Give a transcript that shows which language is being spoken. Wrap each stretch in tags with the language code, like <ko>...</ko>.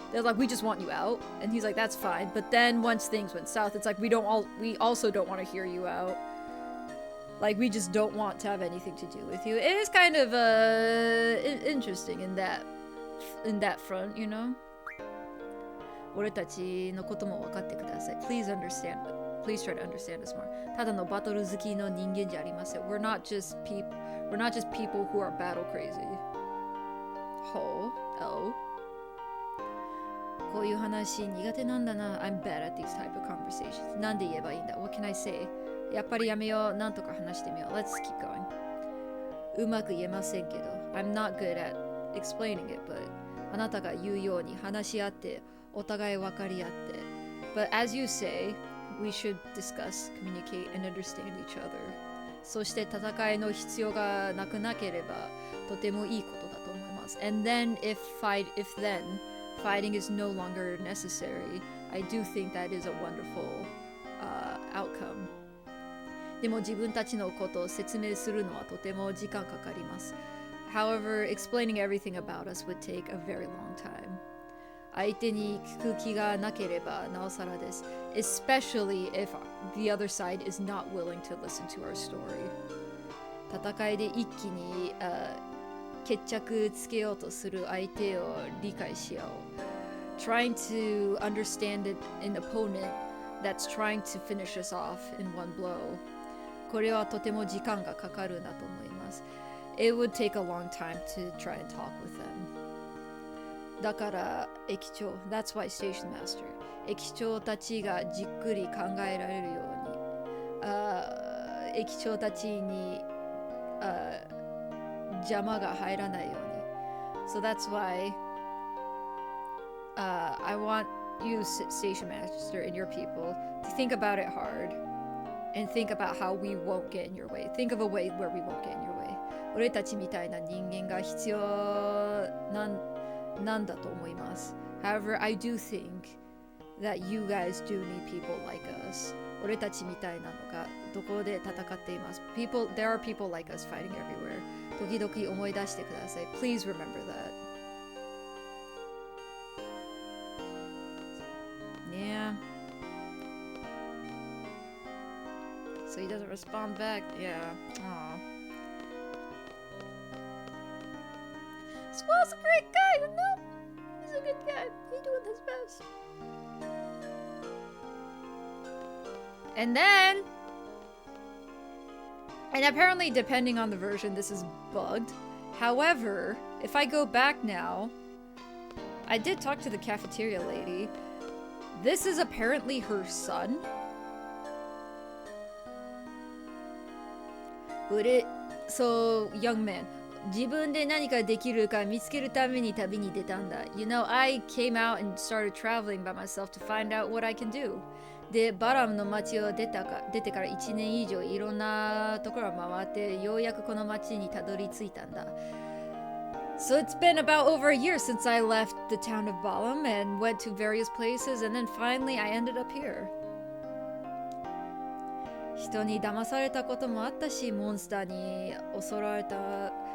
<en>They're like, we just want you out, and he's like, that's fine. But then once things went south, it's like we also don't want to hear you out. Like, we just don't want to have anything to do with you. It is kind of interesting in that front, you know.</en> <ja>俺たちのことも分かってください.</ja> <en>Please understand. Please try to understand us more.</en> <ja>ただのバトル好きの人間じゃありません.</ja> <en>We're not just people who are battle crazy. Oh.</en> <ja>こういう話苦手なんだな.</ja> <en>I'm bad at these type of conversations.</en> <ja>なんで言えばいいんだ?</ja> <en>What can I say?</en> <ja>やっぱりやめよう. なんとか話してみよう.</ja> <en>Let's keep going.</en> <ja>うまく言えませんけど.</ja> <en>I'm not good at explaining it, but</en> <ja>あなたが言うように話し合ってお互い分かり合って.</ja> <en>But as you say, we should discuss, communicate, and understand each other.</en> <ja>そして戦いの必要がなくなければとてもいいことだと思います.</ja> <en>And then if then fighting is no longer necessary, I do think that is a wonderful outcome.</en> <ja>でも自分たちのことを説明するのはとても時間かかります.</ja> <en>However, explaining everything about us would take a very long time.</en> <ja>相手に聞く気がなければなおさらです.</ja> <en>Especially if the other side is not willing to listen to our story.</en> <ja>戦いで一気に、決着つけようとする相手を理解しよう.</ja> <en>Trying to understand an opponent that's trying to finish us off in one blow.</en> <ja>これはとても時間がかかるなと思います.</ja> <en>It would take a long time to try and talk with them.</en> <ja>だから駅長</ja> <en>That's why Station Master</en> <ja>駅長たちがじっくり考えられるように駅長たちに邪魔が入らないように</ja> <en>So that's why I want you Station Master and your people to think about it hard and think about how we won't get in your way. Think of a way where we won't get in your way.</en> <ja>俺たちみたいな人間が必要なんだと思います.</ja> <en>However, I do think that you guys do need people like us.</en> <ja>俺たちみたいなのがどこで戦っています.</ja> <en>There are people like us fighting everywhere.</en> <ja>時々思い出してください.</ja> <en>Please remember that. Yeah. So he doesn't respond back. Yeah. Aww. Squall's a great guy, you know? He's a good guy. He's doing his best. And then... And apparently, depending on the version, this is bugged. However, if I go back now... I did talk to the cafeteria lady. This is apparently her son. So, young man.</en> <ja>自分で何かできるか見つけるために旅に出たんだ.</ja> <en>You know, I came out and started traveling by myself to find out what I can do.</en> <ja>で、バラムの町を出てから1年以上いろんなところを回ってようやくこの町にたどり着いたんだ.</ja> <en>So it's been about over a year since I left the town of Balam and went to various places and then finally I ended up here.</en> <ja>人に騙されたこともあったし、モンスターに襲われた</ja>